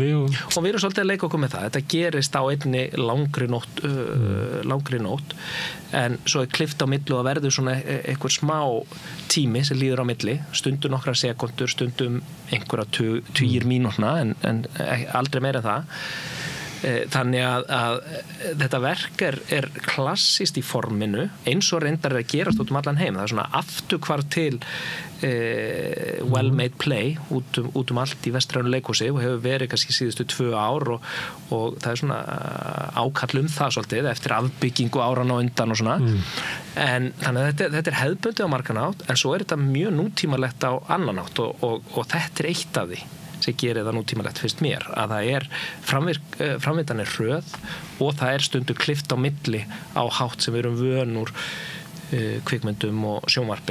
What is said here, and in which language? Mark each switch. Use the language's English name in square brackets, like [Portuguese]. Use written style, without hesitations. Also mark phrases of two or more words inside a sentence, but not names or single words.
[Icelandic] Og við erum svolítið að leika okkur með það. Þetta gerist á einni langri nótt, en svo klippt á milli og verður svona einhver smá tími sem líður á milli, stundum nokkra sekundur, stundum einhverja tugir mínútna, en aldrei meira en það. Þannig að þetta verk er klassist í forminu, eins og reyndar að gerast út allan heim. Það er svona afturhvarf til [English] well-made play [Icelandic] út allt í vestrænu leikhúsi og hefur verið kannski síðustu 2 ár og það er svona ákall það svolítið eftir afbyggingu áran og undan og svona. En þannig að þetta er hefðbundið á margan hátt, en svo er þetta mjög nútímalegt á annan hátt og þetta er eitt af því sem gerir það nútímalegt fyrst mér, að það er framvindan er hröð og það er stundu klippt á milli á hátt sem við erum vön úr kvikmyndum og sjónvarpi.